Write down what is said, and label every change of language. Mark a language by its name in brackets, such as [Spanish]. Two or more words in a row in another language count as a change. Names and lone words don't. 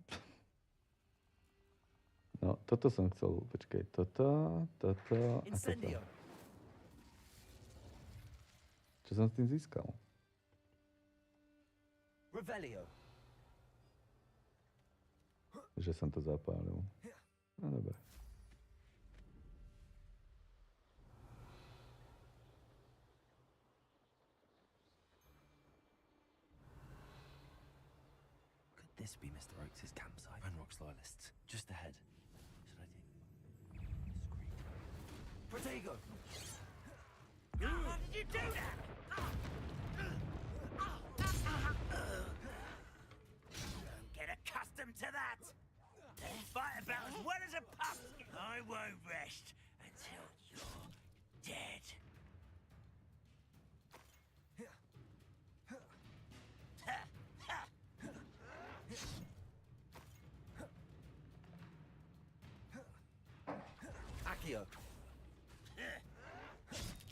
[Slovak] No, toto som chcel. Počkej, toto a toto. Čo som s tým získal? [English] Revelio. [Slovak] Že som to zapálil. No dobre. [English] Could this be Mr. Oakes' campsite? Ranrock's loyalists. Just ahead. Should I take... Protego. How did you do that? Don't get accustomed to that. They fight about as well as a pumpkin. I won't rest until you're dead. Accio. Levioso.